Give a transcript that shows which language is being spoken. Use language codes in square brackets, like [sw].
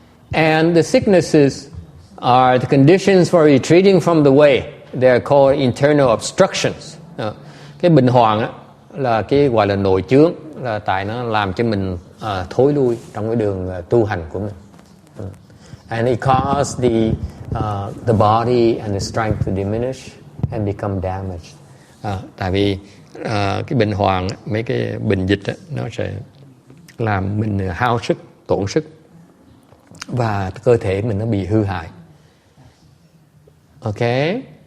[en] And the sicknesses are the conditions for retreating from the way. They are called internal obstructions. [vi] Cái bệnh hoạn á là cái gọi là nội chướng, là tại nó làm cho mình thối lui trong cái đường tu hành của mình. [en] And it causes the body and the strength to diminish and become damaged. [vi] Tại vì cái bệnh hoạn, mấy cái bệnh dịch á, nó sẽ làm mình hao sức, tổn sức, và cơ thể mình nó bị hư hại. Okay.